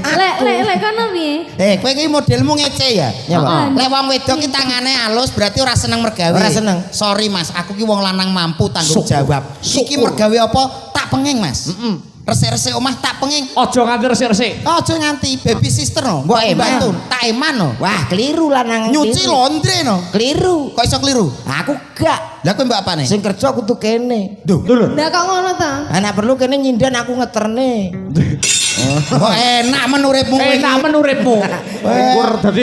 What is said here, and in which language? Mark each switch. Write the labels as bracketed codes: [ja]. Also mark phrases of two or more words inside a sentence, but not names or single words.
[jv] Lek kono piye? Kowe iki modelmu ngece ya? Ya, Pak. Lek wong wedok ki tangane halus berarti ora seneng mergawe. Ora seneng. Sorry Mas, aku ki wong lanang mampu tanggung Syukur. jawab. Iki mergawe apa tak penging Mas. resik-resik omah tak penging. Aja nganti resik-resik. Aja nganti [en] baby sister [jv] no. Mbok eman. Tak eman no. Wah, keliru lanang. Nyuci keliru. laundry no. Keliru. Kok iso keliru? Aku gak. Lah kowe mbak apane? Sing kerja kudu kene. Duh. Lah kok ngono ta? Anak perlu kene nyindan aku ngeterne. Kok enak menurutmu kowe. Enak menurutmu. Kur dadi